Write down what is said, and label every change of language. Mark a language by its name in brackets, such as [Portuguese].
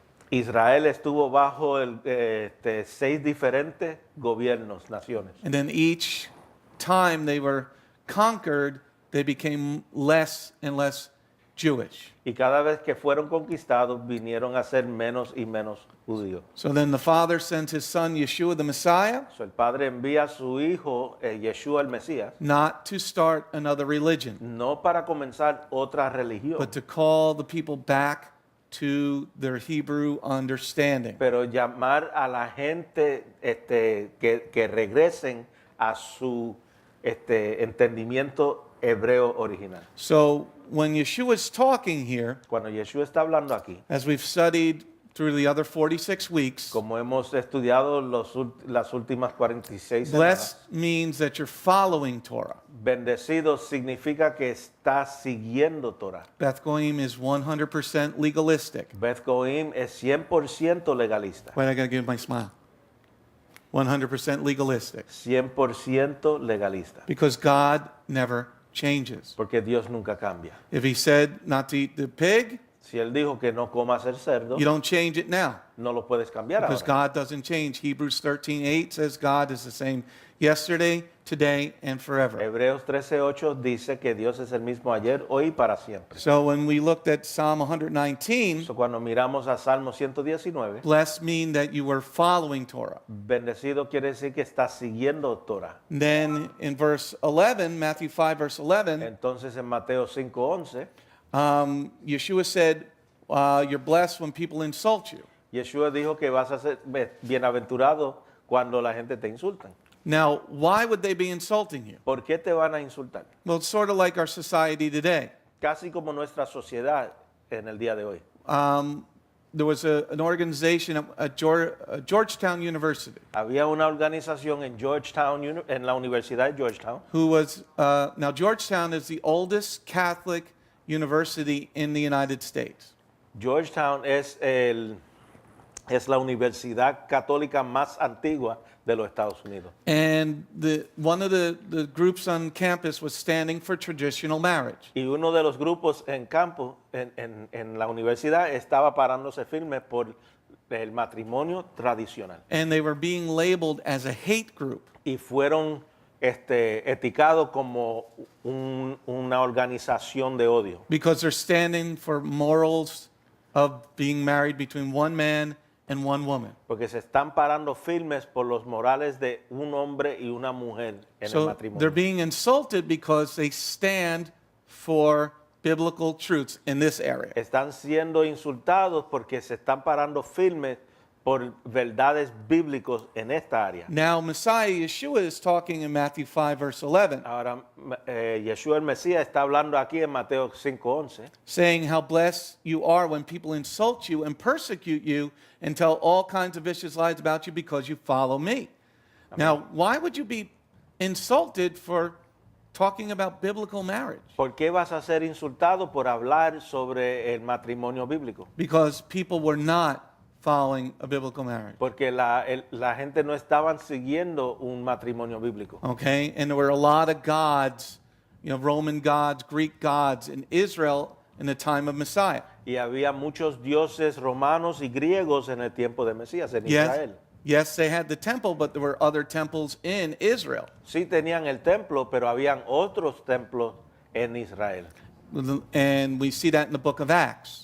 [Spanish] Israel estuvo bajo 6 diferentes gobiernos, naciones. [English] And then each time they were conquered, they became less and less Jewish. [Spanish] Y cada vez que fueron conquistados, vinieron a ser menos y menos judíos. [English] So then the Father sent His Son, Yeshua the Messiah, [Spanish] So, el Padre envía a su Hijo, Yeshua el Mesías, [English] not to start another religion, [Spanish] no para comenzar otra religión, [English] but to call the people back to their Hebrew understanding. [Spanish] pero llamar a la gente que regresen a su entendimiento hebreo original. [English] So when Yeshua is talking here, [Spanish] Cuando Yeshua está hablando aquí, [English] as we've studied through the other 46 weeks, [Spanish] como hemos estudiado las últimas 46 [English] blessed [Spanish] semanas, [English] means that you're following Torah. [Spanish] bendecido significa que está siguiendo Torah. [English] Beth Goyim is 100% legalistic. [Spanish] Beth Goyim es 100% legalista. [English] Wait, I gotta give my smile. 100% legalistic. [Spanish] 100% legalista. [English] Because God never changes. [Spanish] Porque Dios nunca cambia. [English] If he said not to eat the pig, [Spanish] Si Él dijo que no comas el cerdo, [English] you don't change it now. [Spanish] no lo puedes cambiar [English] Because [Spanish] ahora. [English] God doesn't change. Hebrews 13:8 says God is the same yesterday, today, and forever. [Spanish] Hebreos 13:8 dice que Dios es el mismo ayer, hoy y para siempre. [English] So when we looked at Psalm 119, [Spanish] So, cuando miramos a Salmo 119, [English] blessed mean that you were following Torah. [Spanish] bendecido quiere decir que estás siguiendo Torah. [English] Then in verse 11, Matthew 5, verse 11, [Spanish] Entonces en Mateo 5:11, [English] Yeshua said, you're blessed when people insult you. [Spanish] Yeshua dijo que vas a ser bienaventurado cuando la gente te insulta. [English] Now, why would they be insulting you? [Spanish] ¿Por qué te van a insultar? [English] Well, it's sort of like our society today. [Spanish] Casi como nuestra sociedad en el día de hoy. [English] There was an organization at Georgetown University [Spanish] Había una organización en Georgetown, en la Universidad de Georgetown, [English] who was, now Georgetown is the oldest Catholic university in the United States. [Spanish] Georgetown es la universidad católica más antigua de los Estados Unidos. [English] And one of the groups on campus was standing for traditional marriage. [Spanish] Y uno de los grupos en campo, en la universidad, estaba parándose firme por el matrimonio tradicional. [English] And they were being labeled as a hate group. [Spanish] Y fueron etiquetados como una organización de odio. [English] Because they're standing for morals of being married between one man and one woman. [Spanish] Porque se están parando firmes por los morales de un hombre y una mujer en el [English] So [Spanish] matrimonio. [English] they're being insulted because they stand for biblical truths in this area. [Spanish] Están siendo insultados porque se están parando firmes por verdades bíblicos en esta área. [English] Now, Messiah Yeshua is talking in Matthew 5, verse 11, [Spanish] Ahora, Yeshua el Mesías está hablando aquí en Mateo 5:11, [English] saying how blessed you are when people insult you and persecute you and tell all kinds of vicious lies about you because you follow me. Now, why would you be insulted for talking about biblical marriage? [Spanish] ¿Por qué vas a ser insultado por hablar sobre el matrimonio bíblico? [English] Because people were not following a biblical marriage. [Spanish] Porque la gente no estaban siguiendo un matrimonio bíblico. [English] Okay? And there were a lot of gods, Roman gods, Greek gods in Israel in the time of Messiah. [Spanish] Y había muchos dioses romanos y griegos en el tiempo de Mesías en Israel. [English] Yes, they had the temple, but there were other temples in Israel. [Spanish] Sí tenían el templo, pero habían otros templos en Israel. [English] And we see that in the book of Acts.